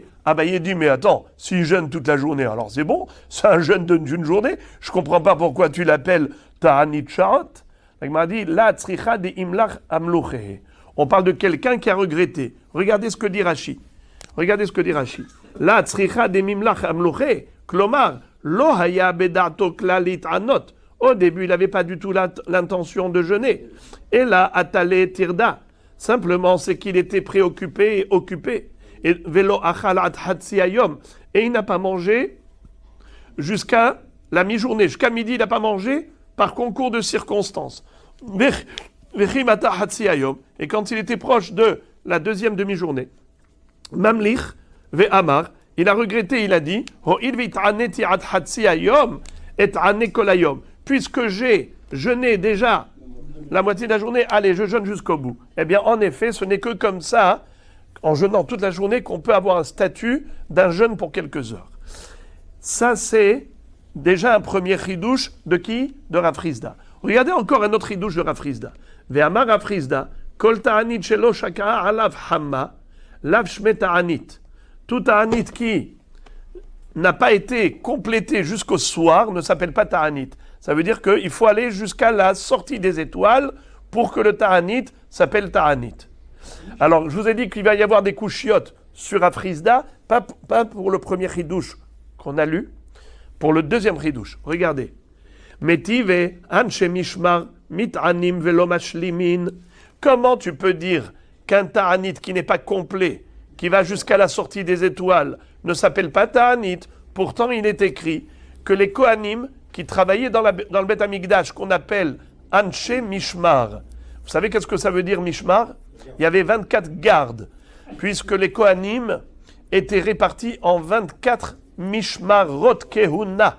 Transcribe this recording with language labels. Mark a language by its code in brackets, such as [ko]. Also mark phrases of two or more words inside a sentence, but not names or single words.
[fr] Abaye dit, mais attends, s'il jeûne toute la journée, alors c'est bon, c'est un jeûne d'une journée. Je ne comprends pas pourquoi tu l'appelles [he] תענית שעות. [fr] Il m'a dit, [arc] לא צריכא דאימלך אימלוכי. [fr] On parle de quelqu'un qui a regretté. Regardez ce que dit Rashi. Regardez ce que dit Rashi. [arc] לא צריכא דאימלך אימלוכי. [he] כלומר, לא היה בדעתו כלל להתענות. [fr] Au début, il n'avait pas du tout l'intention de jeûner. Et là, [arc] איתליה טירדא. [fr] Simplement, c'est qu'il était préoccupé et occupé. [he] Et ולא אכל עד חצי היום. [fr] Et il n'a pas mangé jusqu'à la mi-journée. Jusqu'à midi, il n'a pas mangé par concours de circonstances. [arc] וכי מטא חצי יומא. [fr] Et quand il était proche de la deuxième demi-journée, [arc] אימליך ואמר, [fr] il a regretté, il a dit, puisque j'ai jeûné déjà la moitié de la journée, allez, je jeûne jusqu'au bout. Eh bien, en effet, ce n'est que comme ça en jeûnant toute la journée, qu'on peut avoir un statut d'un jeûne pour quelques heures. Ça, c'est déjà un premier chidouche de qui? De Rav Hrizda. Regardez encore un autre chidouche de Rav Hrizda. [arc] ואמר Rav Hrizda, כל תענית שלא שקעה עליה חמה, לאו שמה תענית. [fr] Tout ta'anit qui n'a pas été complété jusqu'au soir ne s'appelle pas ta'anit. Ça veut dire qu'il faut aller jusqu'à la sortie des étoiles pour que le ta'anit s'appelle ta'anit. Alors, je vous ai dit qu'il va y avoir des couchiotes sur Rav Hrizda, pas pour le premier chidouche qu'on a lu, pour le deuxième chidouche. Regardez. [arc] מתיבי אנשי משמר מתענין ולא משלימין. [fr] Comment tu peux dire qu'un ta'anit qui n'est pas complet, qui va jusqu'à la sortie des étoiles, ne s'appelle pas ta'anit? Pourtant, il est écrit que les Kohanim qui travaillaient dans le Beth Amikdash, qu'on appelle [he] אנשי משמר. [fr] Vous savez qu'est-ce que ça veut dire mishmar? Il y avait 24 gardes, puisque les Kohanim étaient répartis en 24 [he] משמרות כהונה.